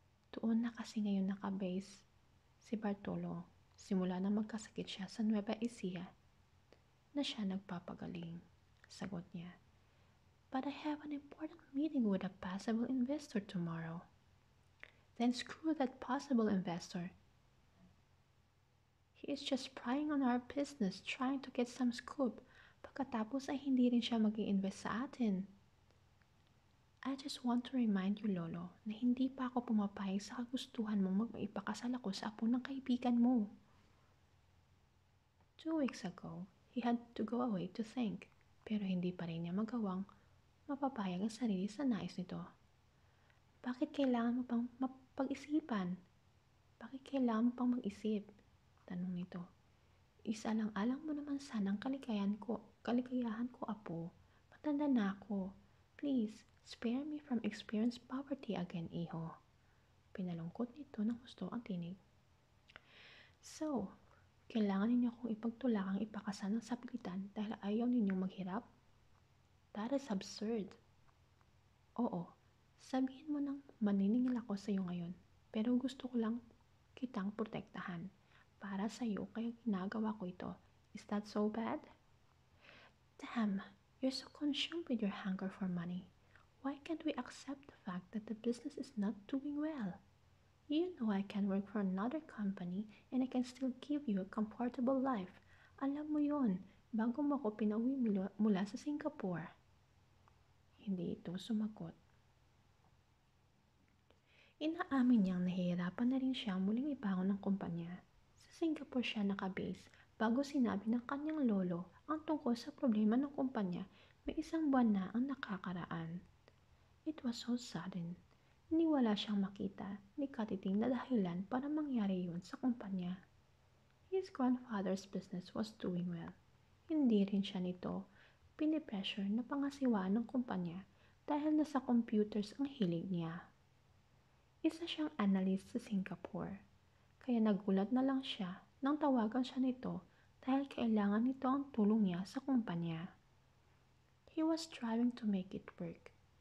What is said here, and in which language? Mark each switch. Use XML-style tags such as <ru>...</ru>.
<tl>Tuon na kasi ngayon nakabase si Bartolo simula na magkasakit siya sa Nueva Ecija na siya nagpapagaling. Sagot niya.</tl> <en>But I have an important meeting with a possible investor tomorrow. Then screw that possible investor. He is just prying on our business trying to get some scoop.</en> <tl>Pagkatapos ay hindi rin siya mag-i-invest sa atin.</tl> <en>I just want to remind you,</en> <tl>Lolo, na hindi pa ako pumapayag sa kagustuhan mong magpaipakasal ako sa apo ng kaibigan mo.</tl> <en>2 weeks ago, he had to go away to think,</en> <tl>pero hindi pa rin niya magawang mapapayag ang sarili sa nais nito. Bakit kailangan mo pang mapag-isipan? Bakit kailangan mo pang mag-isip? Tanong nito. Isalang-alang mo naman sanang kaligayahan ko, apo. Matanda na ako.</tl> <en>Please, spare me from experience poverty again, iho.</en> <tl>Pinalungkot nito ng gusto ang tinig. So, kailangan ninyo akong ipagtulakang ipakasal ng sapilitan dahil ayaw ninyong maghirap?</tl> <en>That is absurd.</en> <tl>Oo, sabihin mo nang maniningil ako sa iyo ngayon, pero gusto ko lang kitang protektahan. Para sa iyo kaya ginagawa ko ito.</tl> <en>Is that so bad? Damn, you're so consumed with your hunger for money. Why can't we accept the fact that the business is not doing well? You know I can work for another company and I can still give you a comfortable life.</en> <tl>Alam mo yon, bago mo ako pinauwi mula sa Singapore. Hindi ito sumagot. Inaamin niyang nahihirapan na rin siya muling ibangon ng kumpanya. Sa Singapore siya nakabase bago sinabi ng kanyang lolo ang tungkol sa problema ng kumpanya may 1 buwan na ang nakakaraan.</tl> <en>It was so sudden.</en> <tl>Wala siyang makita ni katiting na dahilan para mangyari yun sa kumpanya.</tl> <en>His grandfather's business was doing well.</en> <tl>Hindi rin siya nito pinipressure na pangasiwaan ng kumpanya dahil nasa computers ang hilig niya. Isa siyang analyst sa Singapore. Kaya nagulat na lang siya nang tawagan siya nito dahil kailangan nito ang tulong niya sa kumpanya.</tl> <en>He was trying to make it work.</en>